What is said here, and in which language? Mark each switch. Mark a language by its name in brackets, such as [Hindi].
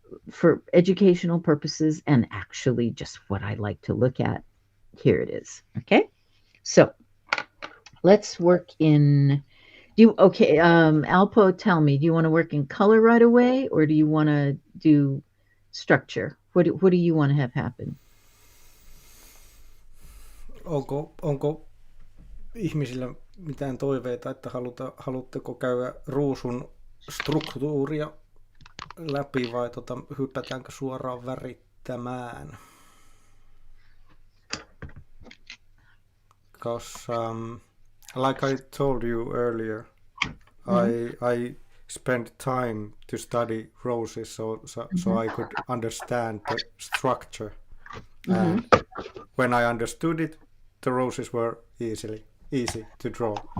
[English] For educational purposes and actually just what I like to look at, here it is. Okay, so let's work in. Alpo, tell me, do you want to work in color right away, or do you want to do structure? What do you want to have happen? [Finnish] Onko ihmisillä mitään toiveita, että haluatteko käydä ruusun struktuuria läpi vai hypätäänkö suoraan värittämään? [English] Because like I told you earlier, I spent time to study roses so I could understand the structure. And when I understood it, the roses were easy to draw.